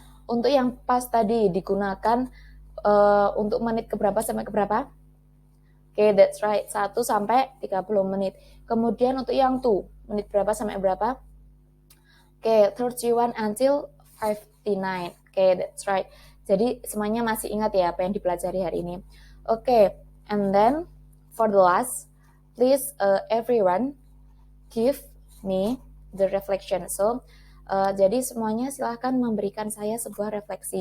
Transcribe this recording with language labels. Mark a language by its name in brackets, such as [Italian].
[Indonesian] Untuk yang past tadi digunakan untuk menit keberapa sampai keberapa? Oke, [English] that's right. [Indonesian] 1 sampai 30 menit. Kemudian untuk yang to, menit berapa sampai berapa? [English] Oke, 31 until 59. Oke, that's right. [Indonesian] Jadi semuanya masih ingat ya apa yang dipelajari hari ini. [English] Oke, and then for the last, please everyone give me the reflection. [Indonesian] So, jadi semuanya silahkan memberikan saya sebuah refleksi.